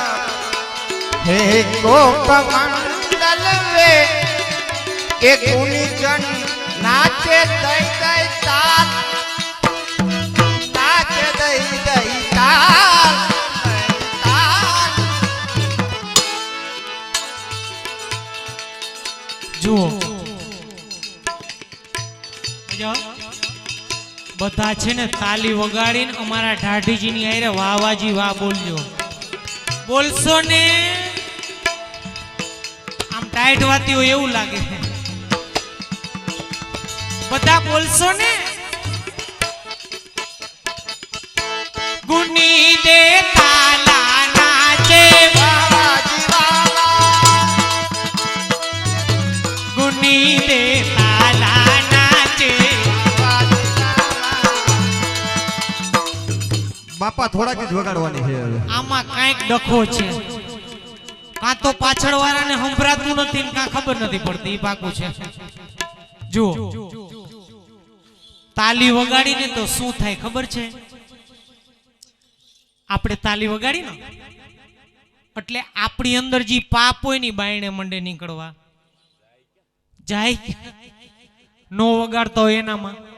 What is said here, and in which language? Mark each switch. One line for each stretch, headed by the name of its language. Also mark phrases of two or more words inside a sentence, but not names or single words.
Hindi: हे गोप मंडल में एक गुणीजन नाचे दई दई ताल नाचे दई दई ताल ताल
Gujarati: जो બધા છે ને તાલી વગાડીને અમારા ઢાઢીજીની આરે વાવાજી વાહ બોલજો બોલશો ને આમ ટાઈટ વાતી હોય એવું લાગે બધા બોલશો ને ગુની દે તાલા નાચે वावाजी वावा ગુની દે તાલા નાચે બાપા થોડાક જ વગાડવાની છે હવે આમાં કાંઈક ડખો છે કાં તો પાછળ વાળાને સંભળાતું નથી ને કાં ખબર નથી પડતી ઈ પાકું છે જુઓ તાલી વગાડીને તો શું થાય ખબર છે આપણે તાલી વગાડી ને એટલે આપણી અંદર જે પાપ હોય ને બાયણે મંડે નીકળવા જાય નો વગાડતો હોય એનામાં